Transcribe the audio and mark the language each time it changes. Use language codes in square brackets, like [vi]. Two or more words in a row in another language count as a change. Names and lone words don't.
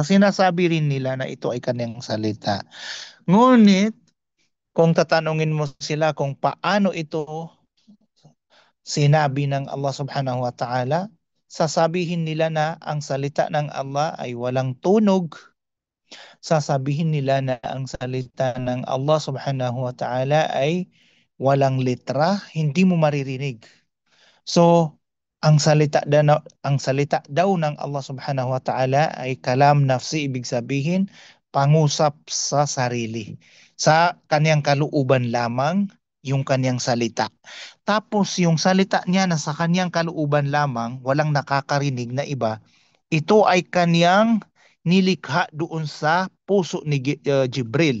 [tl] Sinasabi rin nila na ito ay kanyang salita. Ngunit, kung tatanungin mo sila kung paano ito sinabi ng Allah [ar] سبحانه وتعالى, [tl] sasabihin nila na ang salita ng Allah ay walang tunog. Sasabihin nila na ang salita ng Allah [ar] سبحانه وتعالى [tl] ay walang letra, hindi mo maririnig. So, ang salita daw ng Allah [ar] سبحانه وتعالى [tl] ay [ar] كلام نفسي, [tl] ibig sabihin pangusap sa sarili. Sa kaniyang kalooban lamang yung kaniyang salita. Tapos yung salita niya na sa kaniyang kalooban lamang, walang nakakarinig na iba, ito ay kaniyang nilikha doon sa puso ni Jibril.